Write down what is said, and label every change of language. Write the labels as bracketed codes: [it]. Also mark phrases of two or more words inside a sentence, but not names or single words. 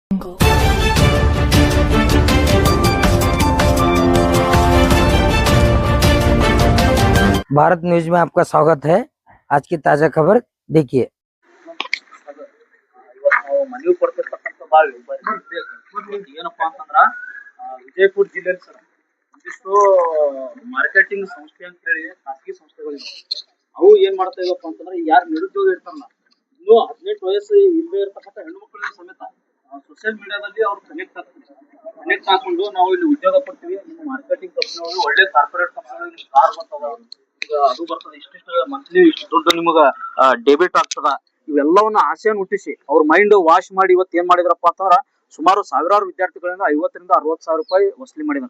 [hi] भारत न्यूज में आपका स्वागत है। आज की ताजा खबर देखिए। [kn] ಮನವಿ ಕೊಡ್ತಿರ್ತಕ್ಕಂಥ ಬಾಳ್ ಏನಪ್ಪಾ ಅಂತಂದ್ರ ವಿಜಯಪುರ ಜಿಲ್ಲೆಯಲ್ಲಿ ಸರ್ ಒಂದಿಷ್ಟು ಮಾರ್ಕೆಟಿಂಗ್ ಸಂಸ್ಥೆ ಅಂತ ಹೇಳಿ ಖಾಸಗಿ ಸಂಸ್ಥೆಗಳು ಅವು ಏನ್ ಮಾಡ್ತಾ ಇದಪ್ಪ ಅಂತಂದ್ರೆ ಯಾರು ನಿರುದ್ಯೋಗ ಇರ್ತಾರಲ್ಲ ಇನ್ನು 18 ವಯಸ್ಸು ಇಲ್ಲದೆ ಇರ್ತಕ್ಕಂಥ ಹೆಣ್ಮಕ್ಳಿಗೆ ಸಮೇತ ಸೋಷಿಯಲ್ ಮೀಡಿಯಾದಲ್ಲಿ ಅವ್ರು ಕನೆಕ್ಟ್ ಹಾಕೊಂಡು ನಾವು ಇಲ್ಲಿ ಉದ್ಯೋಗ ಕೊಡ್ತೀವಿ ನಿಮ್ಮ ಮಾರ್ಕೆಟಿಂಗ್ ಕಂಪನಿಗಳು ಒಳ್ಳೆ ಕಾರ್ಪೊರೇಟ್ ಕಂಪನಿಗಳು ಕಾರ್ ಬರ್ತಾವ ಅದು ಬರ್ತದೆ ಇಷ್ಟಿಷ್ಟು ಮಂತ್ಲಿ ಇಷ್ಟು ದುಡ್ಡು ನಿಮಗ ಡೆಬಿಟ್ ಆಗ್ತದ ಇವೆಲ್ಲವನ್ನ ಆಸೆಯನ್ನು ಹುಟ್ಟಿಸಿ ಅವ್ರ [en] mind wash [kn] ಮಾಡಿ ಇವತ್ತು ಏನ್ ಮಾಡಿದ್ರಪ್ಪ ಅಂತಂದ್ರ ಸುಮಾರು ಸಾವಿರಾರು ವಿದ್ಯಾರ್ಥಿಗಳಿಂದ 50 ರಿಂದ 60 ಸಾವಿರ ರೂಪಾಯಿ ವಸೂಲಿ ಮಾಡಿದಾರೆ.